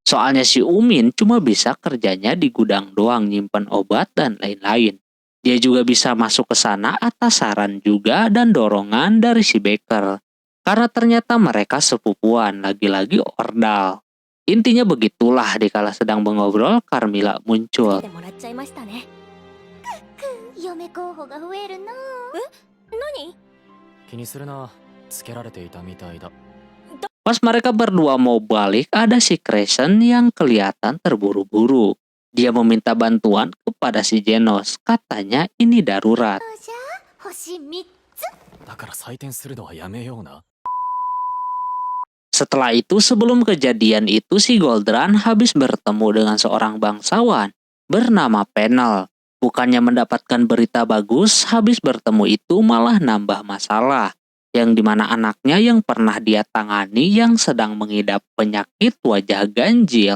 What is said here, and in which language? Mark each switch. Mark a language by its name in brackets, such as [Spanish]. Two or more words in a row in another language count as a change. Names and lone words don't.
[Indonesian] Soalnya si Umin cuma bisa kerjanya di gudang doang, nyimpen obat dan lain-lain. Dia juga bisa masuk ke sana atas saran juga dan dorongan dari si Baker. Karena ternyata mereka sepupuan, lagi-lagi ordal. Intinya begitulah dikala sedang mengobrol, Carmilla muncul. [Japanese] てもらっちゃいましたね。嫁候補が増えるな何？気にするな。つけられていたみたいだ。 [Indonesian] Pas mereka berdua mau balik, ada si Crescent yang kelihatan terburu-buru. Dia meminta bantuan kepada si Genos. Katanya ini darurat. [Japanese] じゃあ星3つだから採点するのはやめような。 [Indonesian] Setelah itu, sebelum kejadian itu, si Goldran habis bertemu dengan seorang bangsawan bernama Penel. Bukannya mendapatkan berita bagus, habis bertemu itu malah nambah masalah. Yang dimana anaknya yang pernah dia tangani yang sedang mengidap penyakit wajah ganjil.